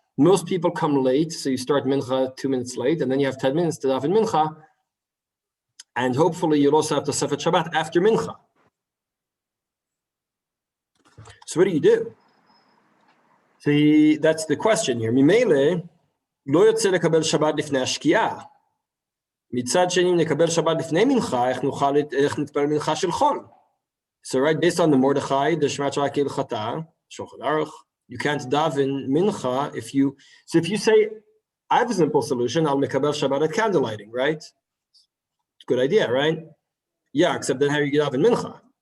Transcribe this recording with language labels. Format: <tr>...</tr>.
<en>Most people come late, so you start mincha 2 minutes late, and then you have 10 minutes to daven mincha, and hopefully you'll also have to Tosefet Shabbat after mincha. So what do? See, that's the question here.</en> <he>Mimele, lo yotze lekabel Shabbat lifnei hashkia. מצד שני, נקבל שבת לפני מנחה, איך נתפלל מנחה של חול.</he> <en>So right, based on the Mordechai, the Shema Torah Kehilchata, Shulchan Aruch, you can't daven mincha if you say, I have a simple solution, I'll mekabel Shabbat at candle lighting, right? It's a good idea, right? Yeah, except then how you daven mincha.</en>